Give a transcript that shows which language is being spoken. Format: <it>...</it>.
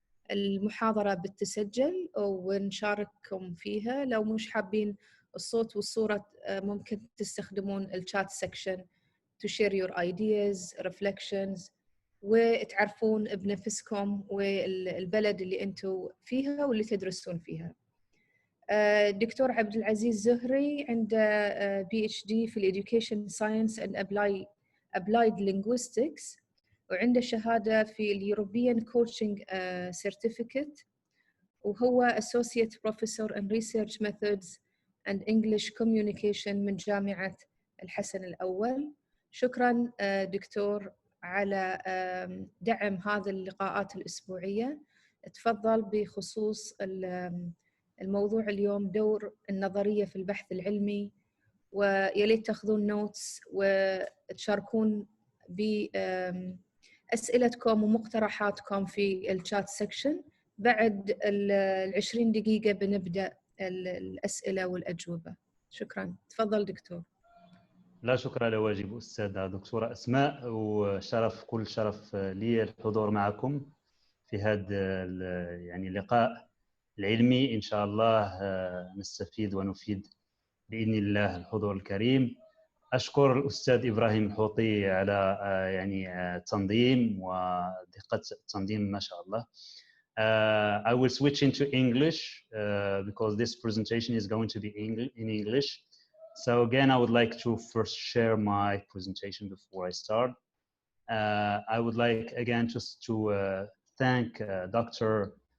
<ar>المحاضرة بتسجل ونشارككم فيها. لو مش حابين الصوت والصورة ممكن تستخدمون الشات سيكشن</ar> <en>to share your ideas, reflections،</en> <ar>وتعرفون بنفسكم والبلد اللي أنتوا فيها واللي تدرسون فيها. الدكتور عبد العزيز زهري عنده PhD في Education Science and Applied Linguistics، وعنده شهادة في European Coaching Certificate، وهو Associate Professor in Research Methods and English Communication من جامعة الحسن الأول. شكراً دكتور على دعم هذه اللقاءات الأسبوعية. تفضل بخصوص الموضوع اليوم، دور النظرية في البحث العلمي، ويليت تاخذون نوتس وتشاركون بأسئلتكم ومقترحاتكم في الشات سيكشن. بعد 20 دقيقة بنبدأ الأسئلة والأجوبة. شكراً. تفضل دكتور. لا شكر على واجب أستاذة دكتورة أسماء، وشرف كل شرف لي الحضور معكم في هذا يعني اللقاء العلمي. إن شاء الله نستفيد ونفيد بإذن الله الحضور الكريم. أشكر الأستاذ إبراهيم الحوطي على يعني التنظيم ودقة التنظيم ما شاء الله.</ar> <en>I will switch into English because this presentation is going to be in English. So again, I would like to first share my presentation before I start. I would like again just to thank Dr.</en>